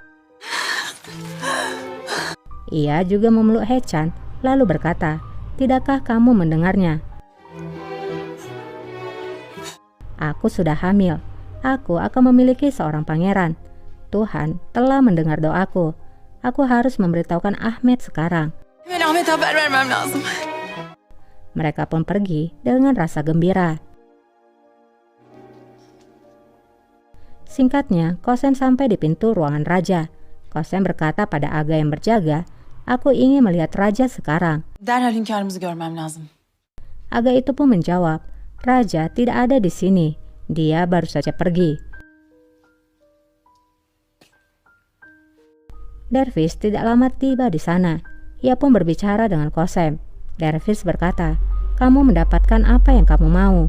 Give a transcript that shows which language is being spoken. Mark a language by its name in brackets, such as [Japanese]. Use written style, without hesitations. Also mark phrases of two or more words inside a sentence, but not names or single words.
[Indonesian] Ia juga memeluk Hechan lalu berkata, tidakkah kamu mendengarnya? Aku sudah hamil. Aku akan memiliki seorang pangeran. Tuhan telah mendengar doaku. Aku harus memberitahukan Ahmet sekarang. [Turkish] Hemen Ahmet'e haber vermem lazım. [Indonesian] Mereka pun pergi dengan rasa gembira. Singkatnya, Kosem sampai di pintu ruangan raja. Kosem berkata pada Aga yang berjaga, aku ingin melihat raja sekarang. [Turkish] Derhal hünkârımızı görmem lazım. [Indonesian] Aga itu pun menjawab, raja tidak ada di sini. Dia baru saja pergi. Dervish tidak lama tiba di sana. Ia pun berbicara dengan Kosem. Dervish berkata, kamu mendapatkan apa yang kamu mau.